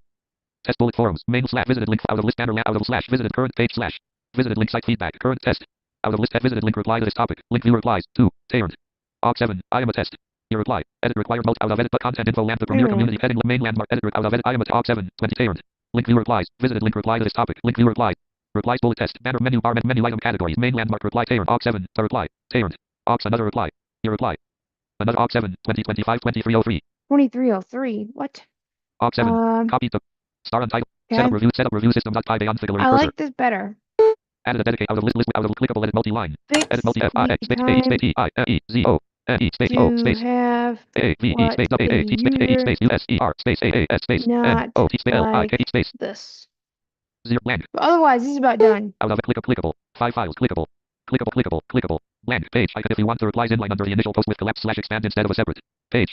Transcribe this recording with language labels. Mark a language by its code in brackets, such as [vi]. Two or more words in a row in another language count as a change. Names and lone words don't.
[en] Test bullet forums main slash visited link out of list banner out of slash visited current page slash visited link site feedback current test out of list visited link reply to this topic link view replies 2 Taylor Og 7 I am a test your reply edit required mode out of edit but content info land the premier community heading main landmark edit out of edit I am a Og 7 20 Taylor link view replies visited link reply to this topic link view reply replies bullet test banner menu bar menu item categories main landmark reply Taylor Og 7 the reply Taylor Og another reply your reply another Og 7 2025 2303 2303. What? Og 7 copy the star untitled Okay. set up review system.py beyond figure I cursor. like this better. Added a dedicate out of list out of clickable edit multi-line. Fix Edit multi F I X space the A space E I E Z O N E space O to space have A V E space W A T space A E space U S E R space A A S space N O T space L I K E space this. 0 blank. But otherwise, this is about done. Out of clickable 5 files clickable Blank. Page icon if you want the replies inline under the initial post with collapse / expand instead of a separate page.